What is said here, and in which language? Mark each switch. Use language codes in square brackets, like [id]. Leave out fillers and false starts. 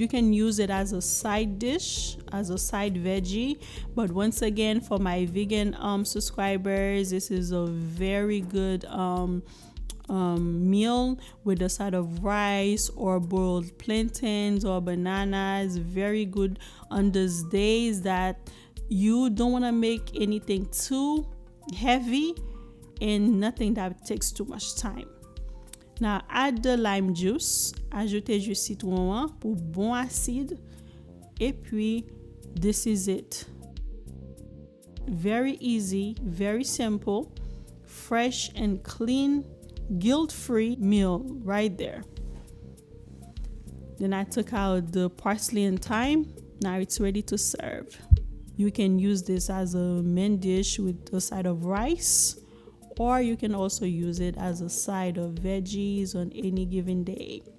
[en] You can use it as a side dish, as a side veggie, but once again, for my vegan subscribers, this is a very good meal with a side of rice or boiled plantains or bananas. Very good on those days that you don't want to make anything too heavy and nothing that takes too much time. Now add the lime juice, [fr] ajoutez du citron pour bon acide, et puis [en] this is it. Very easy, very simple, fresh and clean, guilt-free meal right there. Then I took out the parsley and thyme. Now it's ready to serve. You can use this as a main dish with a side of rice, or you can also use it as a side of veggies on any given day.